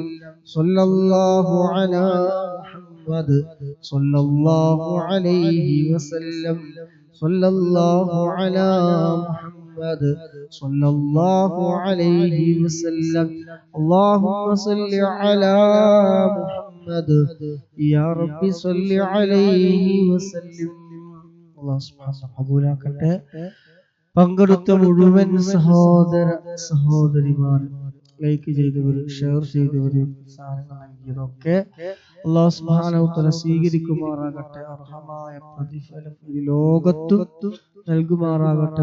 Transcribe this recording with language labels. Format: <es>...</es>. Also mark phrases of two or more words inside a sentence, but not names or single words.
<ar>صلى الله على محمد صلى الله عليه وسلم. صلى الله على محمد صلى الله عليه وسلم. اللهم صل على محمد يا رب صل عليه وسلم. الله سبحانه</ar> <ml>ഖബൂലാക്കട്ടെ. പങ്കെടുത്ത മുഴുവൻ സഹോദര സഹോദരിമാർ, ലൈക്ക് ചെയ്തവര്, ഷെയർ ചെയ്തവര്, സാധനങ്ങൾ നൽകിയതൊക്കെ</ml> <ar>الله سبحانه تعالى</ar> <ml>സ്വീകരിക്കുമാറാകട്ടെ. അർഹമായ പ്രതിഫലം ഈ ലോകത്തും നൽകുമാറാകട്ടെ.</ml>